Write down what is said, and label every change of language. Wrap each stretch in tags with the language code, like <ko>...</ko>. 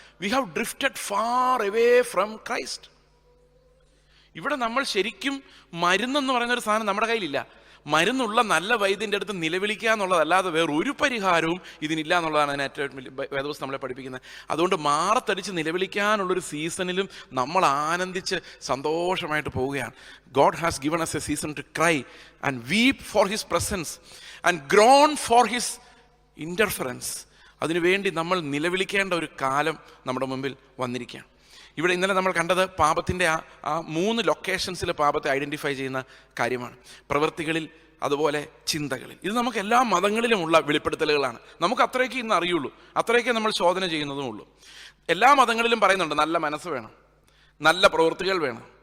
<en>We have drifted far away from Christ.</en> <ml>ഇവിടെ നമ്മൾ ശരിക്കും മരുന്നെന്ന് പറയുന്നൊരു സാധനം നമ്മുടെ കയ്യിലില്ല. മരുന്നുള്ള നല്ല വൈദ്യൻ്റെ അടുത്ത് നിലവിളിക്കുക എന്നുള്ളതല്ലാതെ വേറൊരു പരിഹാരവും ഇതിനില്ല എന്നുള്ളതാണ് അതിന് ഏറ്റവും വലിയ വേദപുസ്തകം നമ്മളെ പഠിപ്പിക്കുന്നത്. അതുകൊണ്ട് മാറത്തടിച്ച് നിലവിളിക്കാനുള്ളൊരു സീസണിലും നമ്മൾ ആനന്ദിച്ച് സന്തോഷമായിട്ട് പോവുകയാണ്.</ml> <en>God has given us a season to cry and weep for his presence and groan for his interference.</en> <ml>അതിനുവേണ്ടി നമ്മൾ നിലവിളിക്കേണ്ട ഒരു കാലം നമ്മുടെ മുമ്പിൽ വന്നിരിക്കുകയാണ്. ഇവിടെ ഇന്നലെ നമ്മൾ കണ്ടത് പാപത്തിൻ്റെ ആ 3 ലൊക്കേഷൻസിൽ പാപത്തെ ഐഡൻറ്റിഫൈ ചെയ്യുന്ന കാര്യമാണ്. പ്രവൃത്തികളിൽ അതുപോലെ ചിന്തകളിൽ. ഇത് നമുക്ക് എല്ലാ മതങ്ങളിലുമുള്ള വെളിപ്പെടുത്തലുകളാണ്. നമുക്ക് അത്രയൊക്കെ ഇന്ന് അറിയുള്ളൂ, അത്രയൊക്കെ നമ്മൾ ശോധന ചെയ്യുന്നതുമുള്ളൂ. എല്ലാ മതങ്ങളിലും പറയുന്നുണ്ട് നല്ല മനസ്സ് വേണം, നല്ല പ്രവൃത്തികൾ വേണം.</ml>